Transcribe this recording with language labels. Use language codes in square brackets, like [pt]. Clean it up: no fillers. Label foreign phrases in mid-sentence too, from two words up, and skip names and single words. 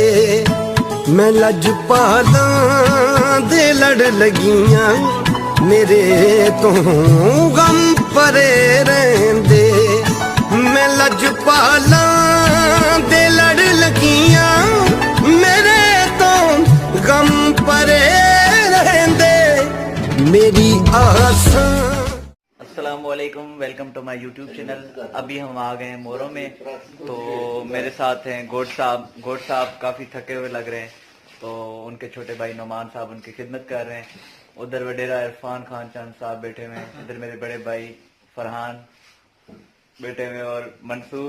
[pa] ਮੈਂ ਲਜਪਾਲਾਂ ਦੇ ਲੜ ਲੱਗੀਆਂ ਮੇਰੇ ਤੋਂ ਗ਼ਮ ਪਰੇ ਰਹਿੰਦੇ। ਮੈਂ ਲਜਪਾਲਾਂ ਦੇ ਲੜ ਲੱਗੀਆਂ ਮੇਰੇ ਤੋਂ ਗ਼ਮ ਪਰੇ ਰਹਿੰਦੇ। ਮੇਰੀ ਆਸਾ। [ur] السلام علیکم, [en] Welcome to my YouTube channel. [ur] ابھی ہم آ گئے ہیں مورو میں، تو میرے ساتھ ہیں گوڈ صاحب. گوڈ صاحب کافی تھکے ہوئے لگ رہے ہیں، تو ان کے چھوٹے بھائی نعمان صاحب ان کی خدمت کر رہے ہیں. ادھر وڈیرا عرفان خان چاند صاحب بیٹھے ہوئے ہیں، ادھر میرے بڑے بھائی فرحان بیٹھے ہوئے اور منصور.